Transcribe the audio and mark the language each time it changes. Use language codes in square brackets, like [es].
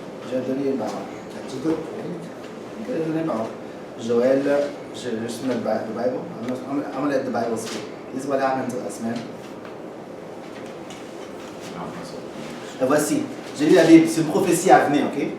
[fr] Je vais donner une parole. [en] That's a good point. [fr] Je vais donner une parole. Joël, je suis dans [en] the Bible. I'm gonna let the Bible speak. This is what happened to us, man. [fr] Et voici, j'ai lu la Bible, c'est une prophétie à venir, ok?